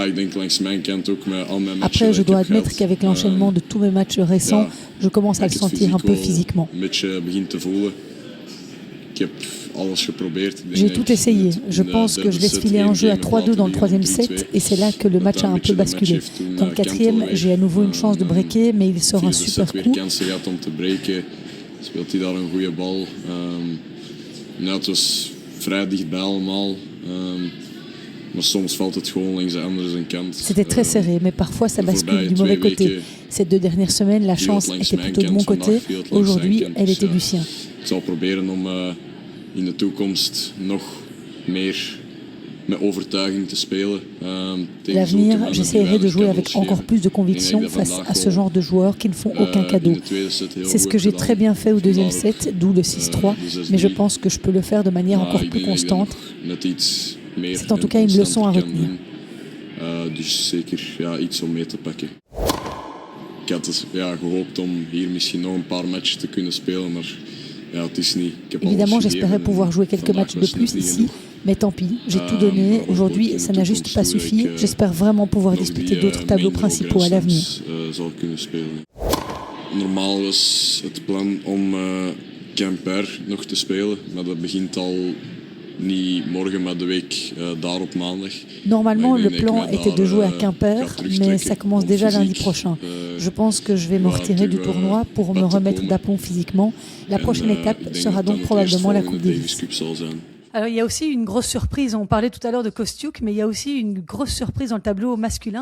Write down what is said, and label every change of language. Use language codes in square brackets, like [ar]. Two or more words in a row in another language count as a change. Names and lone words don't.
[fr] Après, je dois admettre qu'avec l'enchaînement de tous mes matchs récents, je commence à le sentir un peu physiquement. J'ai tout essayé. Je pense que je laisse filer un jeu à 3-2 dans le troisième set et c'est là que le match a un peu basculé. Dans le quatrième, j'ai à nouveau une chance de breaker, mais il sort un super coup. [nl] Het was vrij dichtbij allemaal. Maar soms valt het gewoon langs de andere kant. [fr] C'était très serré, mais parfois ça bascule du mauvais côté. Ces 2 dernières semaines, la chance était plutôt de mon côté. Aujourd'hui, elle était du sien. [nl] Ik zal proberen om in de toekomst nog meer met overtuiging te spelen. [fr] L'avenir, j'essaierai de jouer avec encore plus de conviction face à ce genre de joueurs qui ne font aucun cadeau. C'est ce que j'ai très bien fait au deuxième set, d'où le 6-3, mais je pense que je peux le faire de manière encore plus constante. C'est en tout cas une leçon à retenir. [nl] Dus zeker iets om mee te pakken. Ik had gehoopt om hier misschien nog een paar matches te kunnen spelen, maar het is niet. [fr] Évidemment, j'espérais pouvoir jouer quelques matchs de plus ici, mais tant pis, j'ai tout donné. Aujourd'hui, ça n'a juste pas suffi. J'espère vraiment pouvoir disputer d'autres tableaux principaux à l'avenir. [nl] Normaal was het plan om Quimper nog te spelen, maar dat begint al niet morgen, maar de week daarop maandag. [fr] Normalement, le plan était de jouer à Quimper, mais ça commence déjà lundi prochain. Je pense que je vais me retirer du tournoi pour me remettre d'aplomb physiquement. La prochaine étape sera donc probablement la Coupe Davis. Alors, il y a aussi une grosse surprise. On parlait tout à l'heure de Kostiuk, mais il y a aussi une grosse surprise dans le tableau masculin.